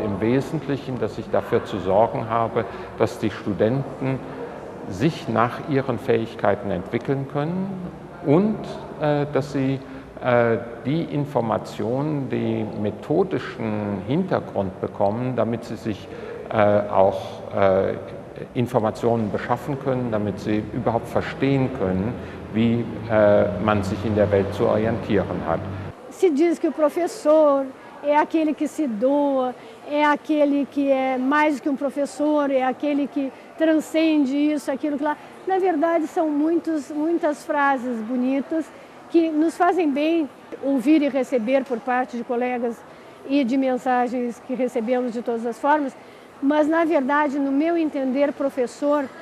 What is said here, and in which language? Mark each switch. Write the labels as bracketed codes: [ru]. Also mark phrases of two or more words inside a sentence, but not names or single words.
[de] im Wesentlichen, dass ich dafür zu sorgen habe, dass die Studenten sich nach ihren Fähigkeiten entwickeln können und dass sie die Informationen, den methodischen Hintergrund bekommen, damit sie sich auch Informationen beschaffen können, damit sie überhaupt verstehen können, wie man sich in der Welt zu orientieren hat. [pt] Se diz que o professor é aquele que se doa, é aquele que é mais que um professor, é aquele que transcende isso, aquilo que lá. Na verdade, são muitas frases bonitas que nos fazem bem ouvir e receber por parte de colegas e de mensagens que recebemos de todas as formas, mas, na verdade, no meu entender, professor